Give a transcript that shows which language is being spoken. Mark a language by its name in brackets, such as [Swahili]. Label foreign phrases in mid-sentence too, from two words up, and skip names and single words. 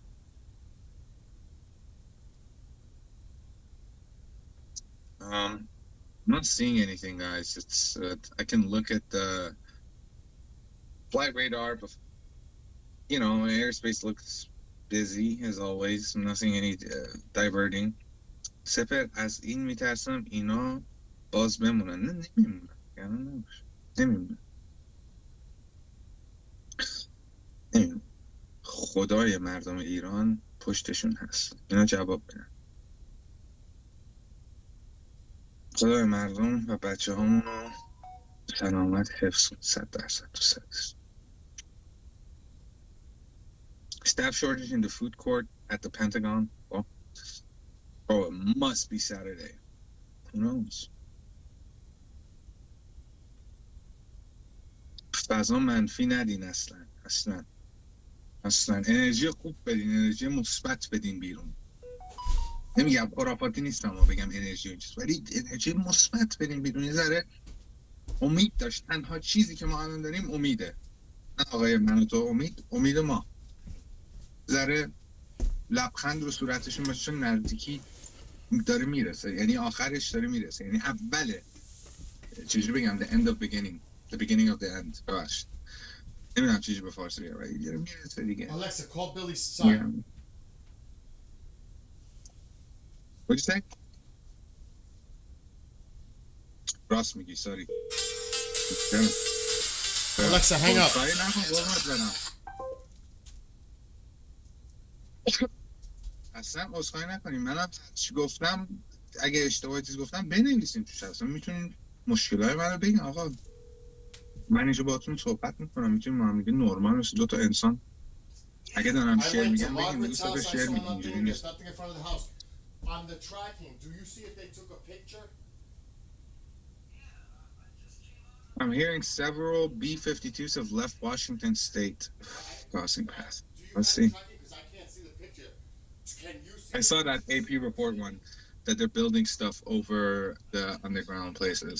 [English] I'm not seeing anything, guys. It's I can look at the flight radar, but you know, airspace looks busy as always. I'm not seeing any diverting. [Persian] سپر از این میترسم اینا باز بمونن. نه نمیمونن. نمیمونن. خدای مردم ایران پشتشون هست. اینا جواب بدن. خدای مردم و بچه همونو سلامت حفظ کن 100% تو سرش. [English] Staff shortage in the food court at the Pentagon. Well, oh, it must be Saturday. Who knows? [Persian] فضا منفی ندین اصلا انرژی خوب بدین، انرژی مثبت بدین بیرون. نمیگم خرافاتی نیستم و بگم انرژی اون چیز، ولی انرژی مثبت بدین بیرون. یه ذره امید داشت. تنها چیزی که ما الان داریم امیده. نه آقای من و تو، امید ما. ذره لبخند رو صورتشون باشه، چون نزدیکی داره میرسه، یعنی آخرش داره میرسه، یعنی اوله، چجوری بگم، [English] the end of beginning, the beginning of the end. [Persian] ببخشید نمیدونم چجوری به فارسی بگم، ولی داره میرسه دیگه. [English] Alexa, call Billy's son. What'd you say? [Persian] راست میگی، [English] sorry. Alexa, hang up. [Persian] sorry نکن. اصلا عذرخواهی نکنیم. منم چی گفتم، اگه اشتباهی چیز گفتم بنویسیم توش. اصلا میتونین مشکلای منو بگین. آقا من اینجا باهاتون صحبت میکنم، میتونیم ما هم دیگه نورمال مثل دو تا انسان. اگه دارم شعر میگم بگیم، دوست داره شعر میگیم. اینجوری نیست. [English] On the tracking, do you see if they took a picture? I'm hearing several B-52s have left Washington State crossing path. Let's see. I saw that AP report one, that they're building stuff over the underground places.